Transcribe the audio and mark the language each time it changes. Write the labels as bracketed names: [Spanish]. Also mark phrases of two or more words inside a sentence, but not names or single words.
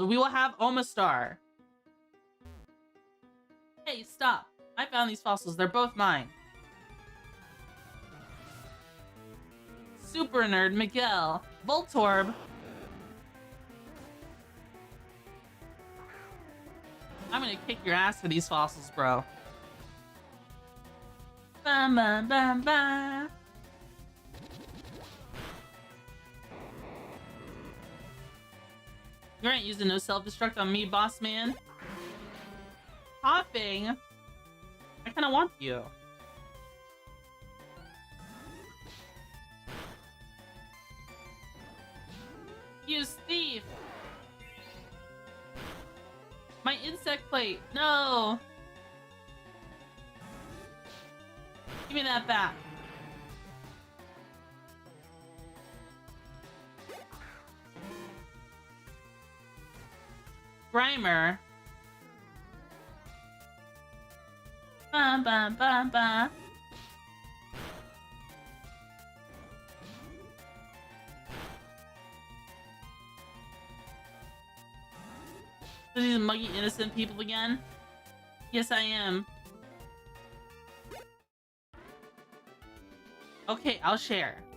[English] We will have Omastar. Hey, stop. I found these fossils. They're both mine. Super Nerd Miguel. Voltorb. I'm gonna kick your ass for these fossils, bro. Bam, bam, bam, bam. You aren't using no self-destruct on me, boss man. Hopping? I kinda want you. Use thief! My insect plate! No! Give me that back. Grimer. Ba ba ba ba. Are these muggy innocent people again? Yes, I am. Okay, I'll share.